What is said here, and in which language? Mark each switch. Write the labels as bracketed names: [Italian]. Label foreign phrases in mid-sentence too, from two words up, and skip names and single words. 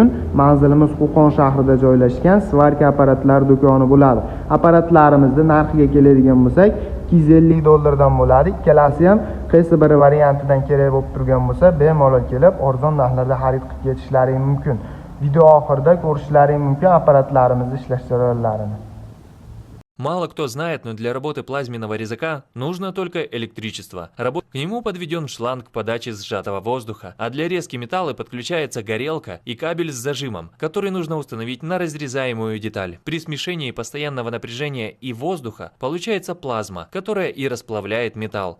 [Uzbek] Manzilimiz Qo'qon shahrida joylashgan Svarka apparatlar do'koni bo'ladi. Apparatlarimizning narxiga keladigan bo'lsak, $250 bo'ladi. Ikkalasi ham qaysi bir variantidan kerak bo'lib turgan bo'lsa, bemalol kelib, arzon narxlarda xarid qilib ketishlaring mumkin. Video oxirida ko'rishlaring mumkin apparatlarimizni ishlash jarayonlarini. [Russian] Мало кто знает, но для работы плазменного резака нужно только электричество. К нему подведен шланг подачи сжатого воздуха, а для резки металла подключается горелка и кабель с зажимом, который нужно установить на разрезаемую деталь. При смешении постоянного напряжения и воздуха получается плазма, которая и расплавляет металл.